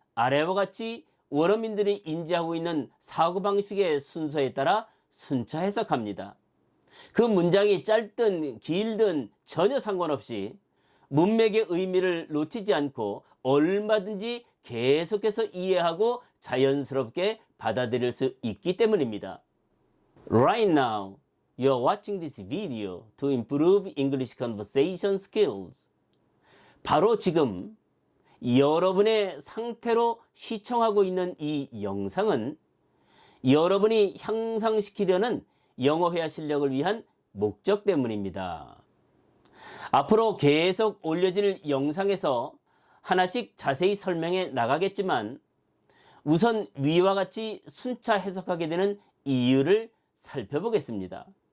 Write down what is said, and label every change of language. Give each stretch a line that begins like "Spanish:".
Korean: 아래와 같이 원어민들이 인지하고 있는 사고방식의 순서에 따라 순차 해석합니다. 그 문장이 짧든 길든 전혀 상관없이 문맥의 의미를 놓치지 않고 얼마든지 계속해서 이해하고 자연스럽게 받아들일 수 있기 때문입니다.
English: Right now, you're watching this video to improve English conversation skills.
Korean: 바로 지금 여러분의 상태로 시청하고 있는 이 영상은 여러분이 향상시키려는 영어 회화 실력을 위한 목적 때문입니다. 앞으로 계속 올려질 영상에서 하나씩 자세히 설명해 나가겠지만 우선 위와 같이 순차 해석하게 되는 이유를 살펴보겠습니다.